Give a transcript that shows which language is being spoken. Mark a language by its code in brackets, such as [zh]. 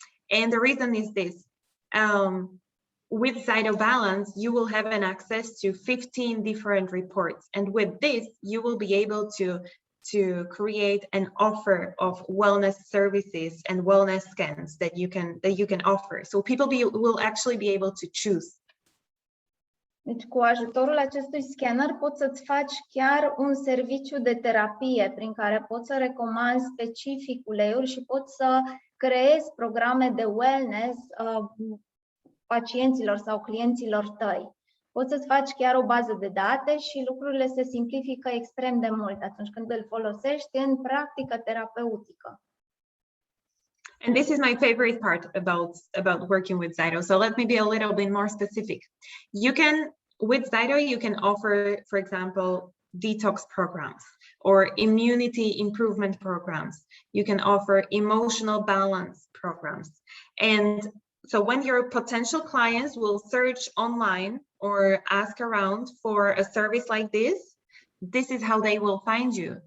[en] And the reason is this. With ZYTO Balance, you will have an access to 15 different reports. And with this, you will be able to create an offer of wellness services and wellness scans that you can offer. So people will actually be able to choose. [ro] Deci, cu ajutorul acestui scanner poți să-ți faci chiar un serviciu de terapie prin care poți să recomanzi specific uleiuri și poți să creezi programe de wellness pacienților sau clienților tăi. Poți să-ți faci chiar o bază de date și lucrurile se simplifică extrem de mult atunci când îl folosești în practică terapeutică. [en] And this is my favorite part about working with ZYTO. So let me be a little bit more specific. With ZYTO, you can offer, for example, detox programs or immunity improvement programs. You can offer emotional balance programs. And so when your potential clients will search online or ask around for a service like this is how they will find you.